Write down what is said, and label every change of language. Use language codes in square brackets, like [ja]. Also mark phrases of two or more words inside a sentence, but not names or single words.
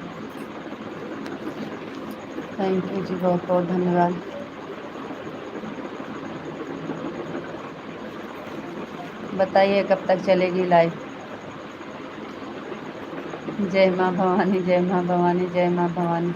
[en] Thank you [hi] जी, बहुत बहुत धन्यवाद। बताइए कब तक चलेगी लाइव। जय माँ भवानी, जय माँ भवानी, जय माँ भवानी।